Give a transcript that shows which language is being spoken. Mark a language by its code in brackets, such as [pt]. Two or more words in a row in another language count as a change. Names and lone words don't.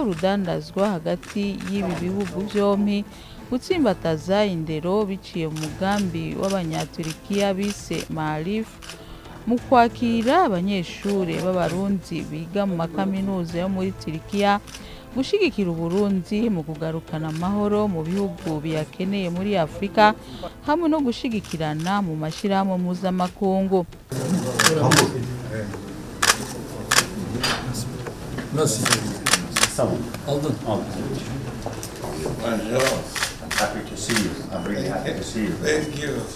[rn] urudandazwa hagati y'ibi bihugu vyompi, gutsimbataza indero biciye mu mugambi w'abanyaturikiya bise Maarif, mu kwakira abanyeshure b'abarundi biga mu makaminuza yo muri Turikiya, gushigikira Uburundi mu kugarukana amahoro mu bihugu biyakeneye muri Afrika, hamwe no gushigikirana mu mashirahamwe mpuzamakungu. [tr] Nasıl? Tamam. Aldın. [en] I'm happy to see you. I'm really happy to see you. Thank you.